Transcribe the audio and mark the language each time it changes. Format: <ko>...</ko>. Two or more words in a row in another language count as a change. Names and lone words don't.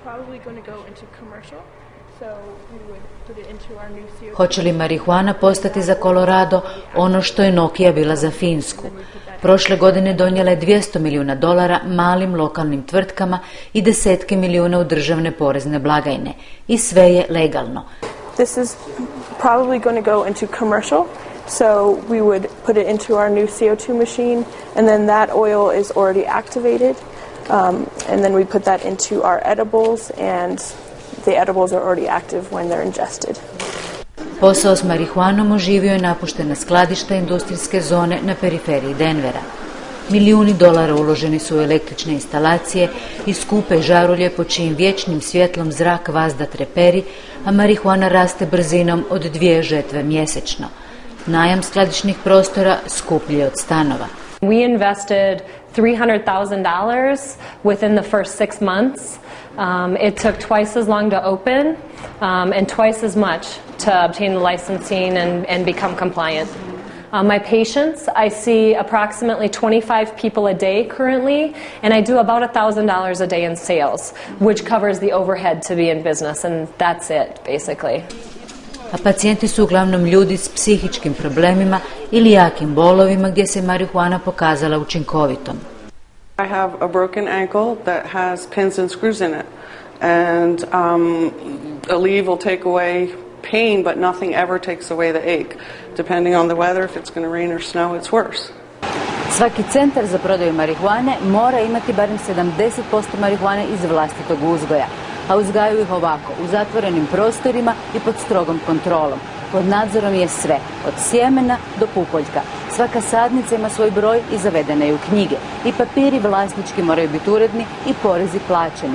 <hr>Hoće li marihuana postati za Colorado ono što je Nokia bila za Finsku? Prošle godine donijela je $200 milijuna malim lokalnim tvrtkama i desetke milijuna u državne porezne blagajne. I sve je legalno.</hr> <en>This is probably going to go into commercial. So we would put it into our new CO2 machine, and then that oil is already activated, and then we put that into our edibles, and the edibles are already active when they're ingested.</en> <hr>Posao s marihuanom oživio je napuštena skladišta industrijske zone na periferiji Denvera. Milijuni dolara uloženi su u električne instalacije i skupe žarulje po čijim vječnim svjetlom zrak vazda treperi, a marihuana raste brzinom od 2 žetve mjesečno. Najam skladišnih prostora skuplji je od stanova.</hr> <en>We invested $300,000 within the first 6 months. It took twice as long to open and twice as much to obtain the licensing and become compliant. My patients, I see approximately 25 people a day currently, and I do about $1,000 a day in sales, which covers the overhead to be in business, and that's it, basically.</en> <hr>A pacijenti su uglavnom ljudi s psihičkim problemima ili jakim bolovima gdje se marihuana pokazala učinkovitom.</hr> <en>I have a broken ankle that has pins and screws in it, and Aleve will take away pain, but nothing ever takes away the ache. Depending on the weather, if it's going to rain or snow, it's worse.</en> <hr>Svaki centar za prodaju marihuane mora imati barem 70% marihuane iz vlastitog uzgoja, a uzgajaju ih ovako, u zatvorenim prostorima i pod strogom kontrolom. Pod nadzorom je sve, od sjemena do pupoljka. Svaka sadnica ima svoj broj i zavedena je u knjige. I papiri vlasnički moraju biti uredni i porezi plaćeni.</hr>